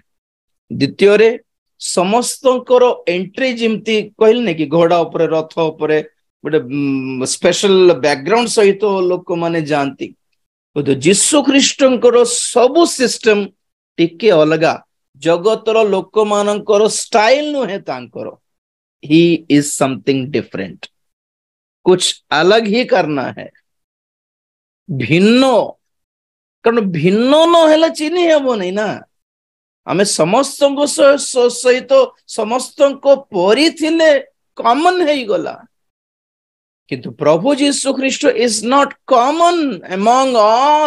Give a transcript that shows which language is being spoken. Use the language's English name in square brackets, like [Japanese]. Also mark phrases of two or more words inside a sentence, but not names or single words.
[Odia] ଦ୍ୱିତୀୟରେ ସମସ୍ତଙ୍କର ଏଣ୍ଟ୍ରି ଯେମିତି କହିଲେ କି ଘୋଡା ଉପରେ, ରଥ ଉପରେ ଗୋଟେ ସ୍ପେଶାଲ ବ୍ୟାକଗ୍ରାଉଣ୍ଡ ସହିତ ଲୋକମାନେ ଯାଆନ୍ତି। ଯୀଶୁ ଖ୍ରୀଷ୍ଟଙ୍କର ସବୁ ସିଷ୍ଟମ ଟିକେ ଅଲଗା। ଜଗତର ଲୋକମାନଙ୍କର ଷ୍ଟାଇଲ ନୁହେଁ ତାଙ୍କର। [English] He is something different. [Hindi] कुछ अलग ही करना है। [Odia] ଭିନ୍ନ, କାରଣ ଭିନ୍ନ ନହେଲେ ଚିହ୍ନି ହେବନି ନା। ଆମେ ସମସ୍ତଙ୍କ ସହିତ ସମସ୍ତଙ୍କ ପରି ଥିଲେ କମନ ହେଇଗଲା। କିନ୍ତୁ ପ୍ରଭୁ ଯୀଶୁ ଖ୍ରୀଷ୍ଟ [English] is not common among all.